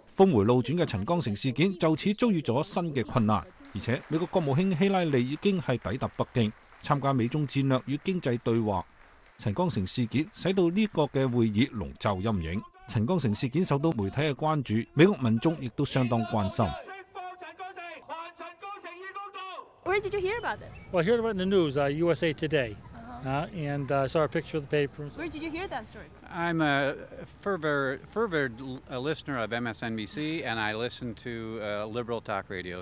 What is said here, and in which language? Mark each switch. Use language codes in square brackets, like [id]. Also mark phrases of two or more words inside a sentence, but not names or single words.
[yue] 峰迴路轉嘅陳光誠事件就此遭遇咗新嘅困難，而且美國國務卿希拉里已經係抵達北京，參加美中戰略與經濟對話。陳光誠事件使到呢個嘅會議籠罩陰影。陳光誠事件受到媒體嘅關注，美國民眾亦都相當關心。 [en] Where did you hear about this? Well, I heard about it in the news, USA Today, and saw a picture of the paper. Where did you hear that story? I'm a fervent listener of MSNBC, and I listen to liberal talk radio.